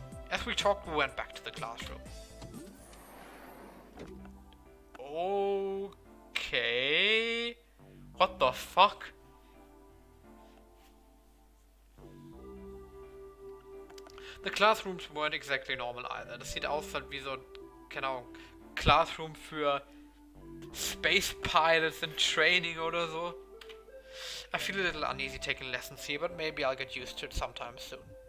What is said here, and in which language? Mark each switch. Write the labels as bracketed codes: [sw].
[en] As we talked, we went back to the classroom. Okay. What the fuck? The classrooms weren't exactly normal either. [de] Das sieht aus halt wie so, genau, Classroom für Space Pilots in Training oder so. [en] I feel a little uneasy taking lessons here, but maybe I'll get used to it sometime soon.